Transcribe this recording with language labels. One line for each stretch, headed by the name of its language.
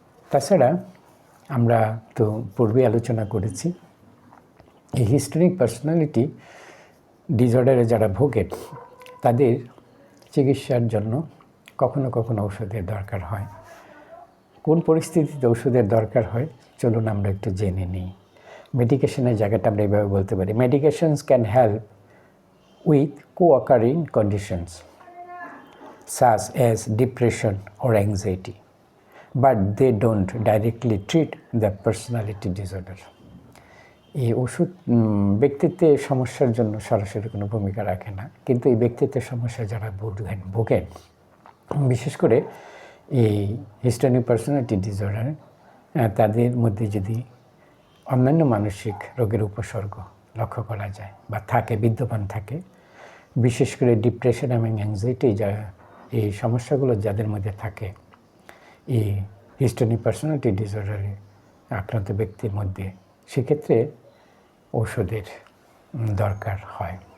Bangla: তাছাড়া আমরা তো পূর্বে আলোচনা করেছি এই হিস্টোনিক পার্সোনালিটি ডিসঅর্ডারে যারা ভোগেন তাদের চিকিৎসার জন্য কখনো কখনো ঔষধের দরকার হয়। কোন পরিস্থিতিতে ওষুধের দরকার হয় চলুন আমরা একটু জেনে নিই। মেডিকেশনের জায়গাটা আমরা এইভাবে বলতে পারি,
English: Medications can help with co-occurring conditions such as depression or anxiety, but they don't directly treat the personality disorder.
Bangla: এই ওষুধ ব্যক্তিত্বের সমস্যার জন্য সরাসরি কোনো ভূমিকা রাখে না, কিন্তু এই ব্যক্তিত্বের সমস্যা যারা ভোগেন বিশেষ করে এই হিস্টোনিক পার্সোনালিটি ডিসঅর্ডার তাদের মধ্যে যদি অন্যান্য মানসিক রোগের উপসর্গ লক্ষ্য করা যায় বা থাকে, বিদ্যমান থাকে, বিশেষ করে ডিপ্রেশন এবং অ্যাংজাইটি এই সমস্যাগুলো যাদের মধ্যে থাকে, এই হিস্টোনিক পার্সোনালিটি ডিসঅর্ডারে আক্রান্ত ব্যক্তির মধ্যে, সেক্ষেত্রে ঔষধের দরকার হয়।